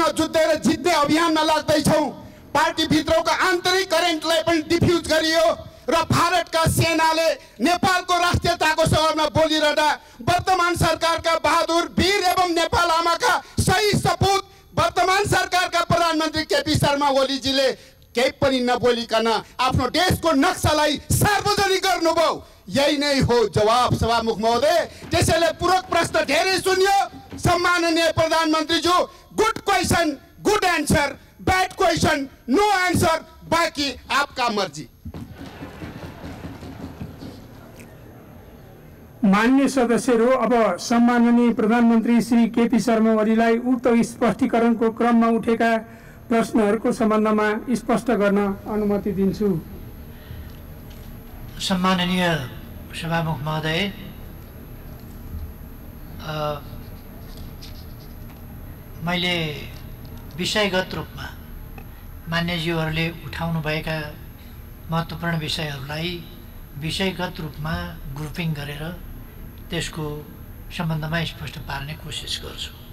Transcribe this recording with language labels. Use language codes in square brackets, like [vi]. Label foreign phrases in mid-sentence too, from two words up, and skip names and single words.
[ne] जुझेर जित्ने अभियानमा लाग्दैछौँ, पार्टीभित्रको आन्तरिक करेन्टलाई पनि डिफ्युज गरियो र भारतका सेनाले नेपालको राष्ट्रियताको सहरमा बोलिरहँदा वर्तमान सरकारका बहादुर वीर एवं नेपाल आमाका सही सपूत वर्तमान सरकारका प्रधानमन्त्री केपी शर्मा ओलीजीले केही पनि नबोलिकन आफ्नो देशको नक्सालाई सार्वजनिक गर्नुभयो। यही नै हो जवाब सभामुख महोदय। त्यसैले पूरक प्रश्न धेरै सुनियो। सम्माननीय प्रधानमन्त्रीज्यू, [en] good question good answer, bad question no answer, [hi] बाकी आपका मर्जी। [ne] मान्य सदस्यहरू, अब सम्माननीय प्रधानमन्त्री श्री केपी शर्मा ओलीलाई उक्त स्पष्टीकरणको क्रममा उठेका प्रश्नहरूको सम्बन्धमा स्पष्ट गर्न अनुमति दिन्छु। सम्माननीय सभामुख महोदय, मैले विषयगत रूपमा मान्यज्यूहरूले उठाउनुभएका महत्त्वपूर्ण विषयहरूलाई विषयगत रूपमा ग्रुपिङ गरेर त्यसको सम्बन्धमा स्पष्ट पार्ने कोसिस गर्छु।